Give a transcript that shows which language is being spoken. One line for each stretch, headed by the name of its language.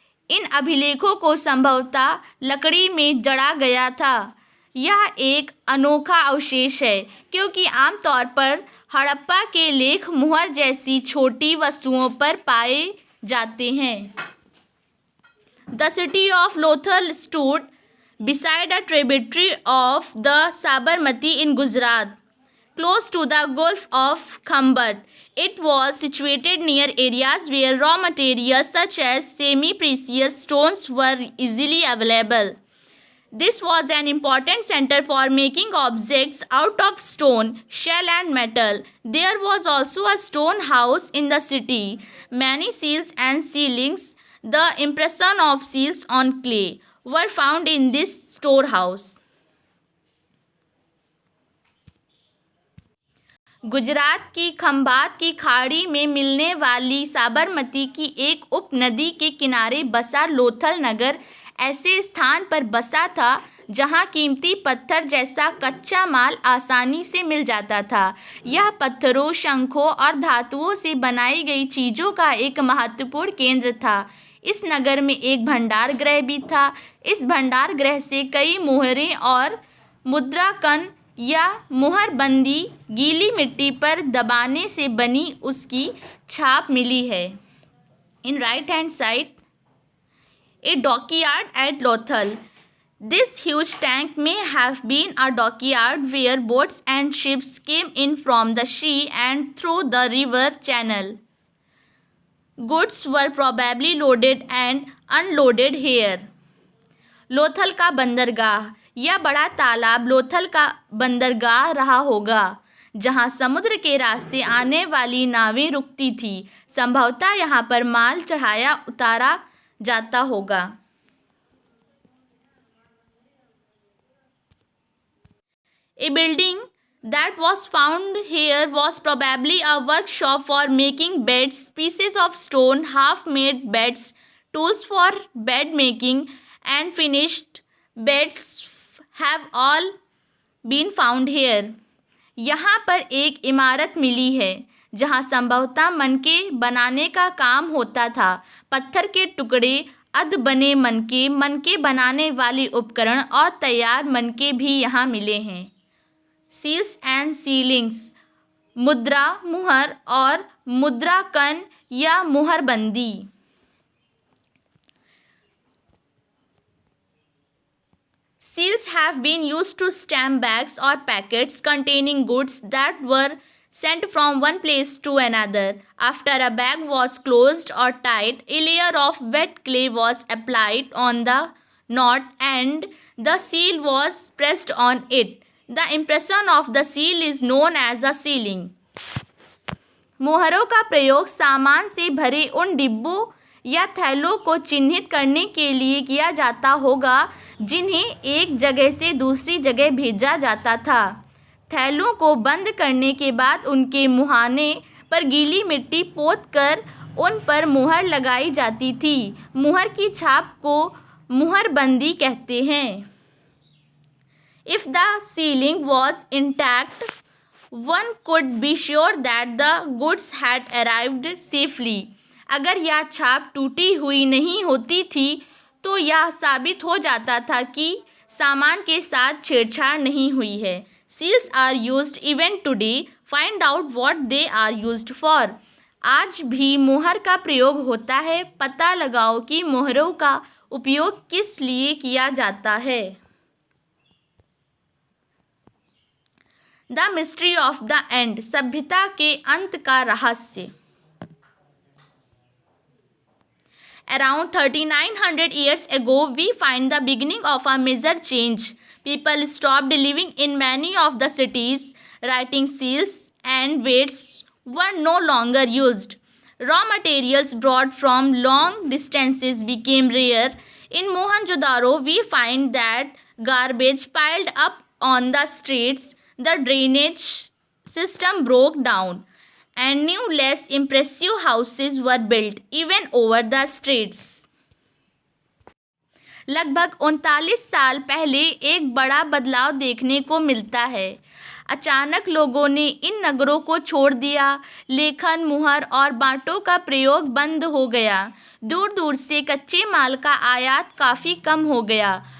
Hindi: इन अभिलेखों को संभवतः लकड़ी में जड़ा गया था। यह एक अनोखा अवशेष है क्योंकि आमतौर पर हड़प्पा के लेख मुहर जैसी छोटी वस्तुओं पर पाए जाते हैं।
English: The city of Lothal stood beside a tributary of the Sabarmati in Gujarat, close to the Gulf of Khambat. It was situated near areas where raw materials such as semi-precious stones were easily available. This was an important center for making objects out of stone, shell and metal. There was also a stone house in the city. Many seals and ceilings, the impression of seals on clay, were found in this storehouse.
Hindi: Gujarat की खंभात की खाड़ी में मिलने वाली साबरमती की एक उपनदी के किनारे बसा लोथल नगर ऐसे स्थान पर बसा था जहां कीमती पत्थर जैसा कच्चा माल आसानी से मिल जाता था। यह पत्थरों, शंखों और धातुओं से बनाई गई चीज़ों का एक महत्वपूर्ण केंद्र था। इस नगर में एक भंडार गृह भी था। इस भंडार गृह से कई मोहरें और मुद्राकन या मुहरबंदी गीली मिट्टी पर दबाने से बनी उसकी छाप मिली है।
English: In right hand side a dockyard at Lothal. This huge tank may have been a dockyard where boats and ships came in from the sea and through the river channel. Goods were probably loaded and unloaded here.
Hindi: Lothal का बंदरगाह. यह बड़ा तालाब लोथल का बंदरगाह रहा होगा जहां समुद्र के रास्ते आने वाली नावें रुकती थी। संभवतः यहां पर माल चढ़ाया उतारा जाता होगा।
English: A building that was found here was probably a workshop for making beds, pieces of stone, half-made beds, tools for bed making, and finished beds have all been found here.
Hindi: यहाँ पर एक इमारत मिली है जहाँ संभवतः मनके बनाने का काम होता था। पत्थर के टुकड़े, अध बने मनके बनाने वाले उपकरण और तैयार मनके भी यहाँ मिले हैं।
English: seals and sealings,
Hindi: मुद्रा, मुहर और मुद्राकन या मुहरबंदी।
English: Seals have been used to stamp bags or packets containing goods that were sent from one place to another. After a bag was closed or tied, a layer of wet clay was applied on the knot and the seal was pressed on it. The impression of the seal is known as a sealing.
Hindi: मोहरों का प्रयोग सामान से भरे उन डिब्बों या थैलों को चिन्हित करने के लिए किया जाता होगा जिन्हें एक जगह से दूसरी जगह भेजा जाता था। थैलों को बंद करने के बाद उनके मुहाने पर गीली मिट्टी पोतकर उन पर मुहर लगाई जाती थी। मुहर की छाप को मुहरबंदी कहते हैं।
English: If the sealing was intact, one could be sure that the goods had arrived safely.
Hindi: अगर यह छाप टूटी हुई नहीं होती थी तो यह साबित हो जाता था कि सामान के साथ छेड़छाड़ नहीं हुई है।
English: Seals are used even today. Find out what they are used for.
Hindi: आज भी मुहर का प्रयोग होता है। पता लगाओ कि मुहरों का उपयोग किस लिए किया जाता है।
English: the mystery of the end,
Hindi: सभ्यता के अंत का रहस्य।
English: Around 3900 years ago, we find the beginning of a major change. People stopped living in many of the cities. Writing seals and weights were no longer used. Raw materials brought from long distances became rare. In Mohenjo-daro, we find that garbage piled up on the streets, the drainage system broke down, and new, less impressive houses were built even over the streets.
Hindi: लगभग 39 साल पहले एक बड़ा बदलाव देखने को मिलता है। अचानक लोगों ने इन नगरों को छोड़ दिया। लेखन, मुहर और बांटों का प्रयोग बंद हो गया। दूर दूर से कच्चे माल का आयात काफ़ी कम हो गया।